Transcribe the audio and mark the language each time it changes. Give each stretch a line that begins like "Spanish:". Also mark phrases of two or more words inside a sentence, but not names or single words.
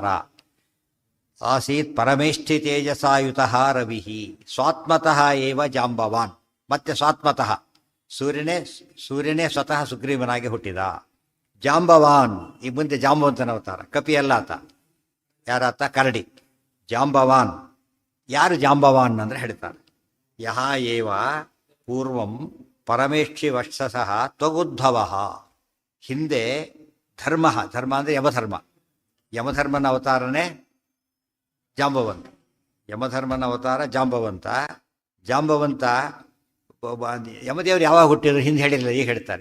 Sanskrit: ಆಸೀತ್ ಪರಮೇಷ್ಠಿ ತೇಜಸಾಯುತಃ ರವಿ ಸ್ವಾತ್ಮತಃ ಏವ ಜಾಂಬವಾನ್.
Kannada: ಮತ್ತೆ ಸ್ವಾತ್ಮತಃ ಸೂರ್ಯನೇ ಸ್ವತಃ ಸುಗ್ರೀವನಾಗಿ ಹುಟ್ಟಿದ. ಜಾಂಬವಾನ್ ಈ ಮುಂದೆ ಜಾಂಬವಂತನ ಅವತಾರ. ಕಪಿ ಅಲ್ಲ ಆತ. ಯಾರಾತ? ಕರಡಿ. ಜಾಂಬವಾನ್. ಯಾರು ಜಾಂಬವಾನ್ ಅಂದರೆ ಹೇಳ್ತಾರೆ,
Sanskrit: ಯಹ ಏವ ಪೂರ್ವಂ ಪರಮೇಷ್ಠಿ ವಕ್ಷಸಃ ತ್ವಗುದ್ಭವ.
Kannada: ಹಿಂದೆ ಧರ್ಮ ಅಂದರೆ ಯಮಧರ್ಮನ ಅವತಾರನೇ ಜಾಂಬವಂತ. ಯಮಧರ್ಮನ ಅವತಾರ ಜಾಂಬವಂತ. ಯಮದೇವರು ಯಾವಾಗ ಹುಟ್ಟಿದ್ರು ಹಿಂದೆ ಹೇಳಿರಲಿಲ್ಲ, ಈಗ ಹೇಳ್ತಾರೆ.